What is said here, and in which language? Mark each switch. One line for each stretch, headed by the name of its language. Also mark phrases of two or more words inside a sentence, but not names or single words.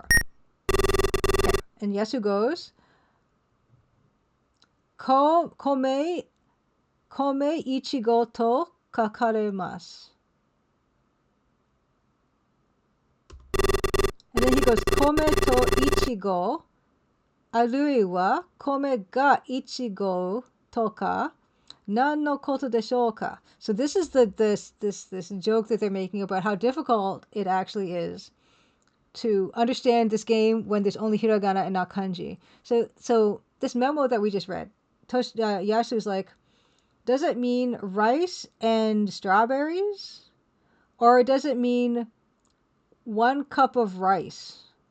English: Okay. And Yasu goes,
Japanese: 米一合と書かれます.
English: And then he goes,
Japanese: 米と苺. あるいは米が一合とか何のことでしょうか.
English: So this is this joke that they're making about how difficult it actually is to understand this game when there's only hiragana and not kanji. So this memo that we just read, Yasu's like, does it mean rice and strawberries, or does it mean 1 cup of rice?